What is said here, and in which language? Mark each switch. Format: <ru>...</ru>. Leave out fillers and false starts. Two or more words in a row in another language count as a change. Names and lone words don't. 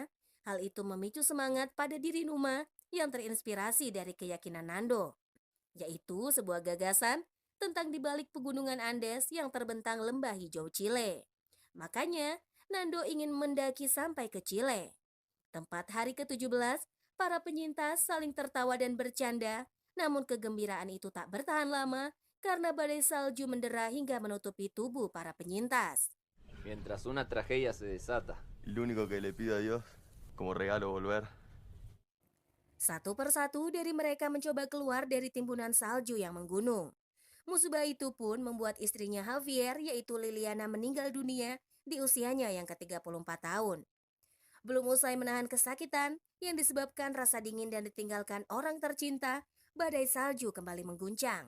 <id>Hal itu memicu semangat pada diri Numa yang terinspirasi dari keyakinan Nando, yaitu sebuah gagasan tentang dibalik pegunungan Andes yang terbentang lembah hijau Chile. Makanya, Nando ingin mendaki sampai ke Chile. Tempat hari ke-17, para penyintas saling tertawa dan bercanda, namun kegembiraan itu tak bertahan lama karena badai salju mendera hingga menutupi tubuh para penyintas.</id> <es>Mientras una tragedia se desata. Lo único que le pido a Dios, como regalo, volver.</es> <id>Satu persatu dari mereka mencoba keluar dari timbunan salju yang menggunung. Musibah itu pun membuat istrinya Javier, yaitu Liliana, meninggal dunia di usianya yang ke-34 tahun. Belum usai menahan kesakitan yang disebabkan rasa dingin dan ditinggalkan orang tercinta, badai salju kembali mengguncang.</id>